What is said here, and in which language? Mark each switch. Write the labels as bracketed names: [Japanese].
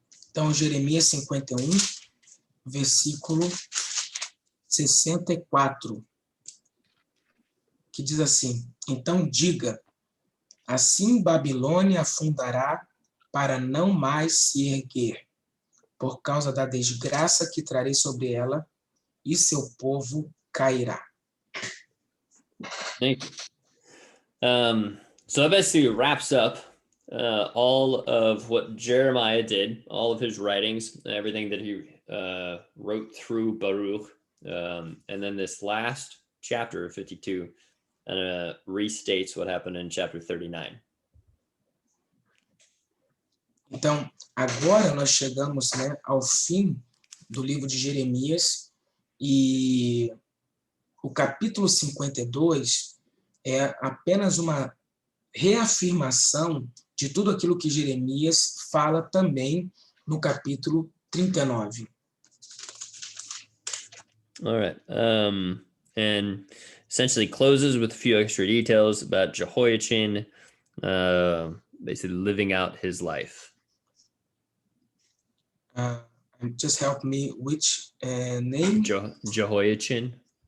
[Portuguese] Então, Jeremias 51, versículo 64, que diz assim: Então diga, assim Babilônia afundará para não mais se erguer, por causa da desgraça que trarei sobre ela, e seu povo cairá. [English] Thank you. So that basically wraps up all of what Jeremiah did, all of his writings, everything that he wrote through Baruch. And then this last chapter of 52 restates what happened in chapter 39. [Portuguese] Então, agora nós chegamos, ao fim do livro de Jeremias, e o capítulo 52 é apenas uma reafirmação de tudo aquilo que Jeremias fala também no capítulo 39. [English] All right. And essentially closes with a few extra details about Jehoiachin basically living out his life. Just help me, which name? Jehoiachin.